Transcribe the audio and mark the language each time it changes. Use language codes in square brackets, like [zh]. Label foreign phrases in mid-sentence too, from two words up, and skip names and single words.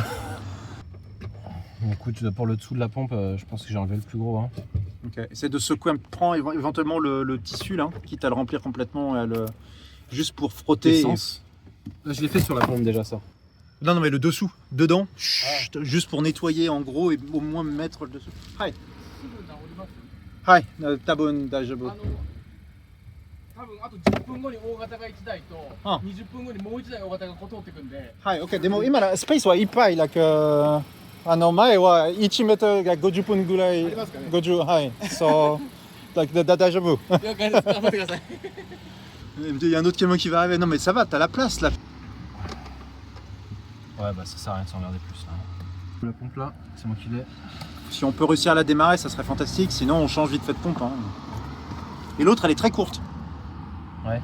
[fr] Écoute, pour le dessous de la pompe, je pense que j'ai enlevé le plus gros. Hein. Ok, essaie de secouer, prends éventuellement le tissu là, quitte à le remplir complètement, juste pour frotter. Essence. Là, je l'ai fait sur la pompe déjà, ça. Non, mais le dessous, dedans, chut, juste pour nettoyer en gros et au moins mettre le dessous. [ja] Hi. はい、多分大丈夫. 多分あと10分後に大型が1台とあ 20分後にもう1台大型が通ってくんで、はい、OK。でも今のスペースはいっぱい、前は1メートルが50分ぐらい。ありますかね。 50、はい。そう、大丈夫。了解です。頑張ってください。 [fr] Il y a un autre camion qui va arriver. Non, mais ça va, t'as la place là. Ouais, bah ça sert à rien de s'emmerder plus là. La pompe là, c'est moi qui l'ai. Si on peut réussir à la démarrer, ça serait fantastique. Sinon, on change vite fait de pompe. Hein. Et l'autre, elle est très courte. Ouais.